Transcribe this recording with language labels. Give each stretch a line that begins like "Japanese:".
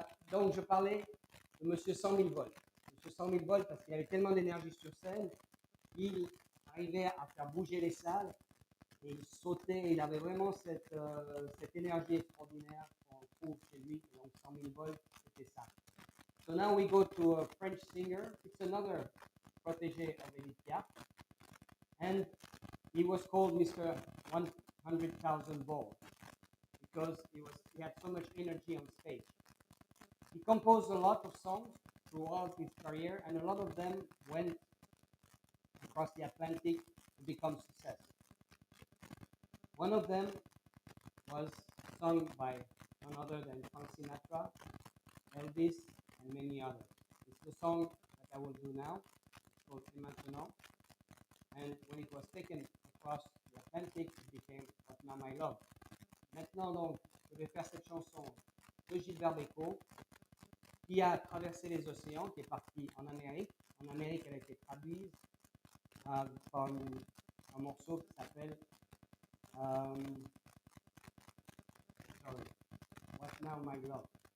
French: Donc, je parlais de Monsieur 100 000 volts. Monsieur 100 000 volts parce qu'il avait tellement d'énergie sur scène, il arrivait à faire bouger les salles et il sautait. Il avait vraiment cette énergie extraordinaire qu'on trouve chez lui. Donc 100 000 volts, c'était ça.
English: So now we go to a French singer. It's another protégé of Edith Piaf, and he was called Mr. 100,000 volts because he had so much energy on stage. He composed a lot of songs throughout his career, and a lot of them went across the Atlantic to become success. One of them was sung by none other than Frank Sinatra, Elvis, and many others. It's the song that I will do now. It's called Et Maintenant. And when it was taken across the Atlantic, it became What Now My Love.
French: Maintenant, donc, je vais faire cette chanson de Gilbert Bécaud, qui a traversé les océans, qui est parti en Amérique. En Amérique, elle a été traduite par un morceau qui s'appelle What Now My Love.